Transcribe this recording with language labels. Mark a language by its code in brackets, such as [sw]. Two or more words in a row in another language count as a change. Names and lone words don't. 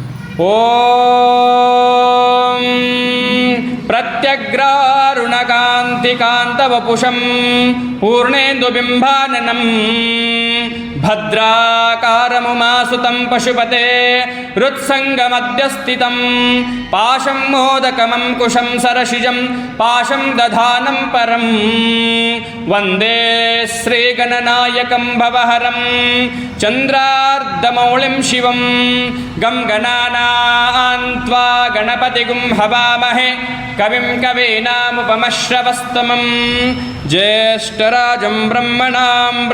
[sa] ಓಂ ಪ್ರತ್ಯಗ್ರಾರುಣಕಾಂತಿಕಾಂತವಪುಷಂ ಪೂರ್ಣೇಂದುಬಿಂಬಾನನಂ ಭದ್ರಾಕಾರಮುಮಾಸುತಂ ಪಶುಪತೆ ಹೃತ್ಸಂಗಮಧ್ಯಸ್ಥಿತಂ ಪಾಶಂ ಮೋದಕಮಂ ಕುಶಂ ಸರಸಿಜಂ ಪಾಶಂ ದಧಾನಂ ಪರಂ ವಂದೇ ಶ್ರೀಗಣನಾಯಕಂ ಭವಹರಂ ಚಂದ್ರಾರ್ಧಮೌಳಿಂ ಶಿವಂ ಗಂ ಗಣಾನಾನ್ ತ್ವಾ ಗಣಪತಿಗುಂ ಹವಾಮಹೇ ಕವಿಂ ಕವೀನಾಮುಪಮಶ್ರವಸ್ತಮಂ ಜ್ಯೇಷ್ಠರಾಜಂ ಬ್ರಹ್ಮಣಾಂ